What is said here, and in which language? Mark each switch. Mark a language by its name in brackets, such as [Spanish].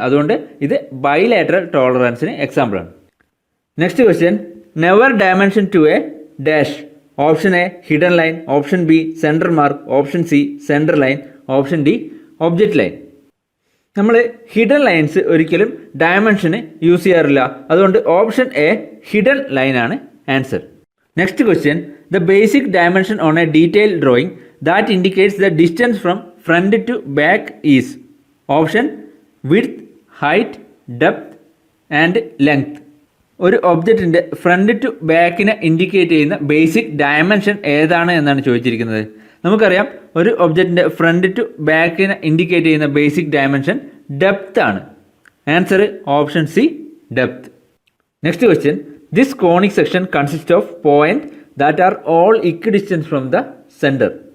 [Malayalam] അതുകൊണ്ട് ഇത് ബൈലാറ്ററൽ ടോളറൻസിന് എക്സാമ്പിളാണ്. [English] Next question, never dimension to a dash. Option A hidden line, option B centre mark, option C centre line, option D object line. [Malayalam] നമ്മൾ hidden lines ഒരിക്കലും ഡയമെൻഷന് use ചെയ്യാറില്ല. അതുകൊണ്ട് option A hidden ലൈനാണ് answer. [English] Next question, the basic dimension on a detail drawing that indicates the distance from front to back is option width, height, depth and length. [Malayalam] ഒരു ഒബ്ജക്റ്റിൻ്റെ front to ബാക്കിനെ indicate ചെയ്യുന്ന basic dimension ഏതാണ് എന്നാണ് ചോദിച്ചിരിക്കുന്നത്. നമുക്കറിയാം ഒരു ഒബ്ജക്റ്റിൻ്റെ front to ബാക്കിനെ indicate ചെയ്യുന്ന basic dimension depth ആണ്. [English] Answer option C depth. Next question, this conic section consist of point that are all equidistance from the centre.